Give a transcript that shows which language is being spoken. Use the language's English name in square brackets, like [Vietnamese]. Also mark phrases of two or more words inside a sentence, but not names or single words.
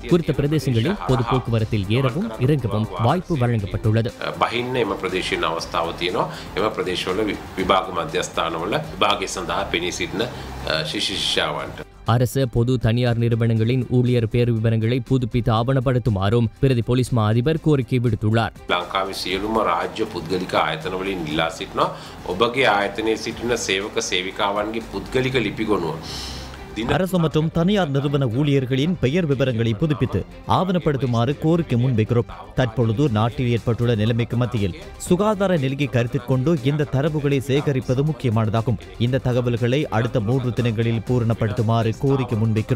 [Tamil] குறித்த பிரதேசங்களில் பொது போக்குவரத்தில் ஏறவும் இறங்கவும் வாய்ப்பு வழங்கப்பட்டுள்ளது. அரசு பொது தனியார் நிறுவனங்களின் ஊழியர் பேர் விவரங்களை புதுப்பித்து ஆவணப்படுத்துமாறும் பிரதி போலீஸ் மா அதிபர் கோரிக்கை விடுத்துள்ளார். [Sinhala] ලංකාවේ සියලුම රාජ්‍ය පුද්ගලික ආයතනවලින් ඉල්ලා සිටිනවා ඔබගේ ආයතනයේ සිටින සේවක සේවිකාවන්ගේ පුද්ගලික ලිපිගොනුව [Tamil] அரசு மற்றும் தனியார் நிறுவன ஊழியர்களின் பெயர் விவரங்களை புதுப்பித்து ஆவணப்படுத்துமாறு கோரிக்கை முன்வைக்கிறோம். தற்பொழுது நாட்டில் ஏற்பட்டுள்ள நிலைமைக்கு மத்தியில் சுகாதார நிலையை கருத்தில் கொண்டு இந்த தரவுகளை சேகரிப்பது முக்கியமானதாகும். இந்த தகவல்களை அடுத்த 3 தினங்களில் பூரணப்படுத்துமாறு கோரிக்கை முன்வைக்கிறோம்.